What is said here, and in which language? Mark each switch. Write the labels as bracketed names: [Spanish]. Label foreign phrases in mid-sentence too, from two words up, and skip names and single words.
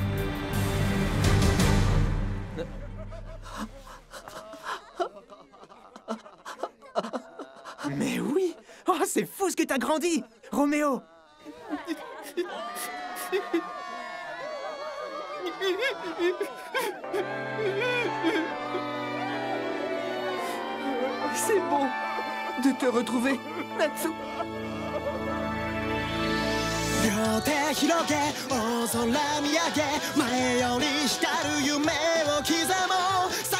[French] Mais oui! Oh, c'est fou ce que t'as grandi, Roméo! C'est bon de te retrouver, Natsu. [Japanese] 両手広げ大空見上げ前より光る夢を刻もう